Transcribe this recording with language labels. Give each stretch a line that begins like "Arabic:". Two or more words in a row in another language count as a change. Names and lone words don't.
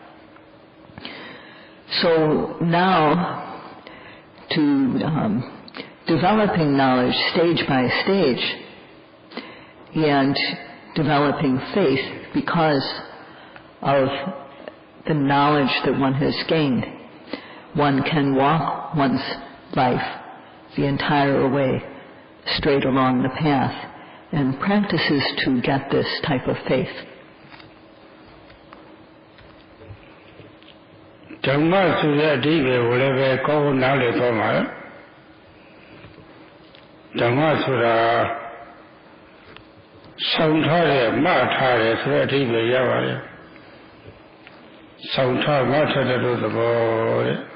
English: So now, to developing knowledge stage by stage and developing faith because of the knowledge that one has gained, one can walk one's life the entire way straight along the path and practices to get this type of faith.
Burmese: Dhamma ဆိုတဲ့အဓိပ္ပာယ်ကိုလည်းပဲကောင်းကောင်းနားလည်သွားမှာဓမ္မဆိုတာဆောင်ထားတယ်မှတ်ထားတယ်ဆိုတဲ့အဓိပ္ပာယ်ရပါတယ်ဆောင်ထားမှတ်ထားတဲ့သဘောတဲ့